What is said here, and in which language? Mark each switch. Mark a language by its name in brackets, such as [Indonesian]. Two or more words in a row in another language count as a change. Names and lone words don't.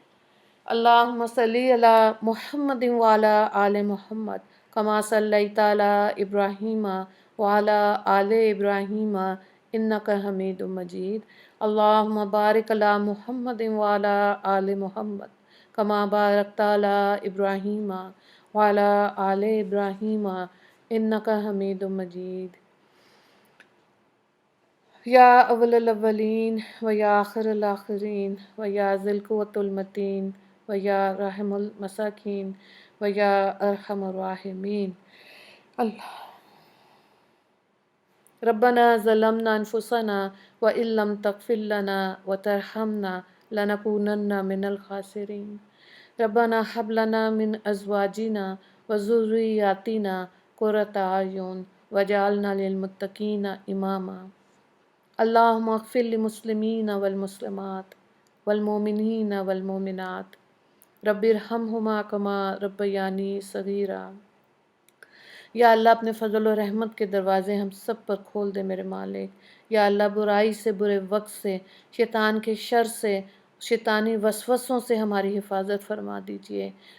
[Arabic] اللہم صلی علی محمد وعلی آل محمد کما صلیت علی ابراہیم وعلی آل ابراہیم انک حمید مجید۔ اللہم بارک علی محمد وعلی آل محمد کما بارکت علی ابراہیم وعلی آل ابراہیم انک حمید مجید۔ یا اول الاولین و یا آخر الآخرین و یا ذی القوۃ المتین و یا رحم المساکین و یا ارحم الراحمین۔ اللہ ربنا ظلمنا انفسنا وان لم تغفر لنا وترحمنا لنکونن من الخاسرین۔ ربنا هب لنا من ازواجنا وذریاتنا قرۃ اعین واجعلنا للمتقین اماما۔ اللہم اغفر للمسلمین والمسلمات والمؤمنین والمؤمنات رب ارحمہما کما ربیانی صغیرا۔ [Urdu] یا اللہ اپنے فضل و رحمت کے دروازے ہم سب پر کھول دے میرے مالک۔ یا اللہ برائی سے، برے وقت سے، شیطان کے شر سے، شیطانی وسوسوں سے ہماری حفاظت فرما دیجئے۔